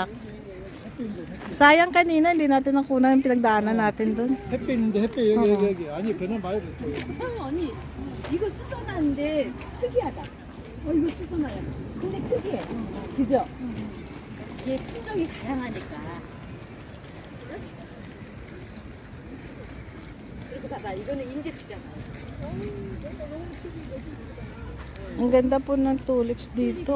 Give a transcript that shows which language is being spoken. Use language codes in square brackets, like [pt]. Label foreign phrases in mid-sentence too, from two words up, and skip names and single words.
[tl] Sayang kanina, hindi natin nakunan yung pinagdaanan natin doon. [ko] 햇빛 있는데 햇빛 여기 아니 그냥 말고 언니, 이거 수선화인데 특이하다. 이거 수선화야. 근데 특이해. 그죠? 이게 품종이 다양하니까. 이렇게 봐봐. 이거는 인제피잖아. [tl] Ang ganda po ng tulips dito.